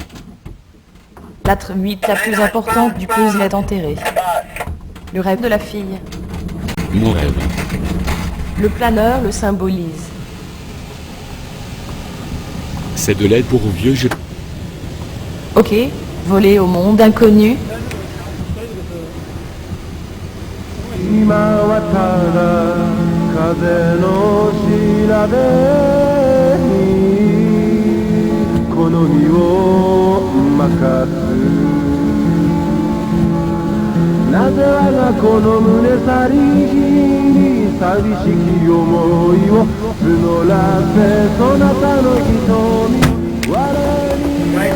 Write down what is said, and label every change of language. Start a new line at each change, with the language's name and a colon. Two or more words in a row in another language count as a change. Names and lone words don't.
French: La 8, la plus importante du puzzle, est enterrée. Le rêve de la fille. Mon rêve. Le planeur le symbolise. C'est de l'aide pour vieux jeu. Ok, voler au monde inconnu.
Japanese: 今はただ風の調べにこの身を任すなぜ我がこの胸去りに寂しき思いを募らせそなたの瞳我に